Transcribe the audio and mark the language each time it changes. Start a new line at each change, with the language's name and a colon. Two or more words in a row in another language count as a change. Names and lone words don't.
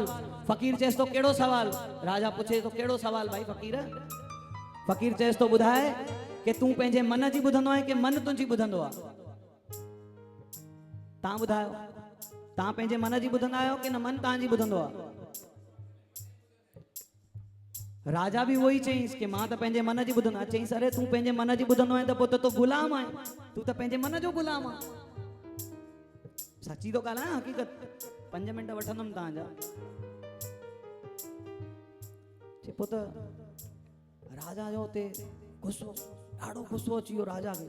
Sindhi: फ़कीर चएसि थो, कहिड़ो सवाल? राजा पुछे थो, कहिड़ो सवाल भाई फ़कीर? फ़कीर चएसि थो, ॿुधाए कि तूं पंहिंजे मन जी ॿुधंदो आहे कि मन तुंहिंजी ॿुधंदो आहे? तव्हां ॿुधायो, तव्हां पंहिंजे मन जी ॿुधंदा आहियो कि न मन तव्हांजी ॿुधंदो आहे? राजा
Hindi: भी वही
Sindhi: चईंसि कि मां त पंहिंजे मन जी ॿुधंदो आहियां। चईंसि, अरे तूं पंहिंजे मन जी ॿुधंदो आहीं त पोइ त तूं गुलाम आहे, तूं त पंहिंजे मन जो गुलाम आहे। सची तो ॻाल्हायां, हक़ीक़त। 5 मिंट वठंदुमि तव्हांजा। चए पोइ त राजा जो हुते गुस्सो, ॾाढो गुस्सो अची वियो राजा खे।